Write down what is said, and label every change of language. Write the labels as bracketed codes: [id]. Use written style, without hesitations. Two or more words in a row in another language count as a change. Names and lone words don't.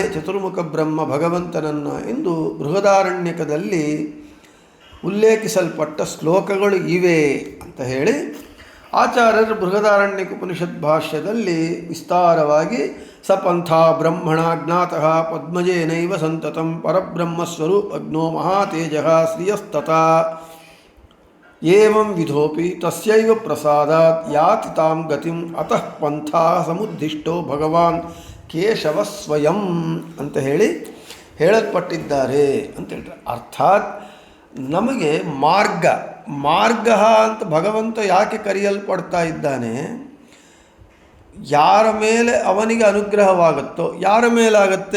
[kn] ಚತುರ್ಮುಖ ಬ್ರಹ್ಮ ಭಗವಂತನನ್ನು ಎಂದು ಬೃಹದಾರಣ್ಯಕದಲ್ಲಿ ಉಲ್ಲೇಖಿಸಲ್ಪಟ್ಟ ಶ್ಲೋಕಗಳು ಇವೆ ಅಂತ ಹೇಳಿ ಆಚಾರ್ಯರು ಬೃಹದಾರಣ್ಯಕ ಉಪನಿಷತ್ ಭಾಷ್ಯದಲ್ಲಿ ವಿಸ್ತಾರವಾಗಿ [sa] ಸಪಂಥಾ ಬ್ರಹ್ಮಣ ಜ್ಞಾತಃ ಪದ್ಮಜೇನೈವ ಸಂತತಂ ಪರಬ್ರಹ್ಮಸ್ವರೂಪಜ್ಞೋ ಮಹಾತೇಜಃ ಶ್ರಿಯಸ್ತಥಾ ಏವಂ ವಿಧೋಪಿ ತಸ್ಯೈವ ಪ್ರಸಾದಾತ್ ಯಾತಿ ತಾಂ ಗತಿಂ ಅತಃ ಪಂಥಾ ಸಮುದ್ದಿಷ್ಟೋ ಭಗವಾನ್ ಕೇಶವ ಸ್ವಯಂ [kn] ಅಂತ ಹೇಳಿ ಹೇಳಲ್ಪಟ್ಟಿದ್ದಾರೆ ಅಂತ ಹೇಳ್ತಾರೆ. ಅರ್ಥಾತ್ ನಮಗೆ ಮಾರ್ಗ ಅಂತ ಭಗವಂತ ಯಾಕೆ ಕರೆಯಲ್ಪಡ್ತಾ ಇದ್ದಾನೆ? ಯಾರ ಮೇಲೆ ಅವನಿಗೆ ಅನುಗ್ರಹವಾಗುತ್ತೋ, ಯಾರ ಮೇಲಾಗತ್ತೆ?